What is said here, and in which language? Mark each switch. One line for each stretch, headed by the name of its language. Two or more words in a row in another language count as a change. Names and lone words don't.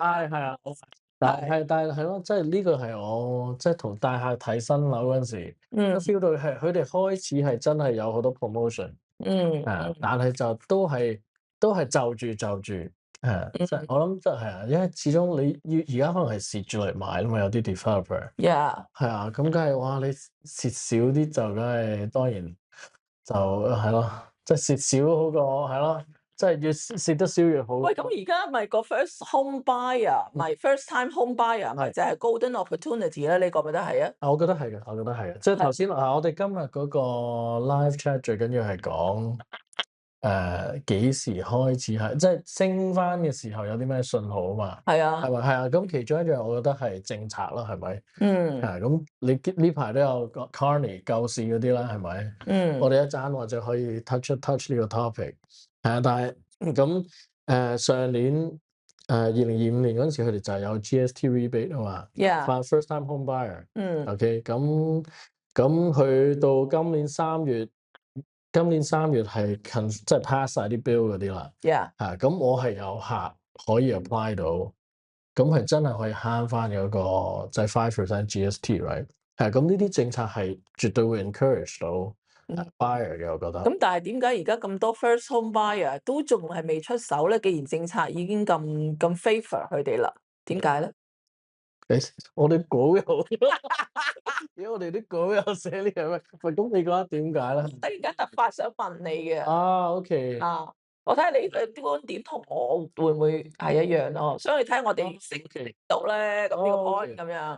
Cantonese: 係啊，但係咯，即係呢個係我即係同大客睇新樓嗰陣時，嗯 feel 到係佢哋開始係真係有好多 promotion，嗯但係就都係就住，即係我諗即係因為始終你要而家可能係蝕住嚟買啦嘛，有啲 developer。
English: ，yeah，
Cantonese: 係啊，咁梗係哇！你蝕少啲就梗係當然就係咯，即係蝕少好過係咯，即係越蝕得少越好。喂，咁而家咪個
English: first home buyer，
Cantonese: 咪
English: first time home buyer，
Cantonese: 咪係就係
English: golden opportunity
Cantonese: 咧？你覺唔覺得係啊？我覺得係嘅，我覺得係嘅。即係頭先我哋今日嗰個
English: live chat
Cantonese: 最緊要係講幾時開始係即係升翻嘅時候有啲咩信號啊嘛？係啊，係咪？係啊，咁其中一樣我覺得係政策啦，係咪？嗯咁你呢排都有個 Carney 救市嗰啲啦，係咪？我嗯哋一陣或者可以 touch 呢個 topic。但係咁上年2025年嗰陣時，佢哋就係有
English: GST rebate
Cantonese: 啊嘛，
English: ，yeah，
Cantonese: 翻
English: first time home buyer。嗯
Cantonese: OK，咁去到今年3月係即係 pass 晒啲 bill 嗰啲啦。
English: ，yeah，
Cantonese: 咁我係有客可以 apply 到，咁係真係可以慳翻嗰個即係5% GST，right？咁呢啲政策係絕對會 encourage 到buyer 嘅，我覺得。咁但係點解而家咁多
English: first home buyer
Cantonese: 都仲係未出手咧？既然政策已經咁 favor 佢哋啦。 點解咧？誒，我哋稿有咦，我哋啲稿有寫呢樣咩？喂，咁你覺得點解咧？突然間突發想問你嘅。啊，OK，啊，我睇下你嘅觀點同我會唔會係一樣咯，所以睇下我哋識唔識到咧，咁呢個 point 咁樣。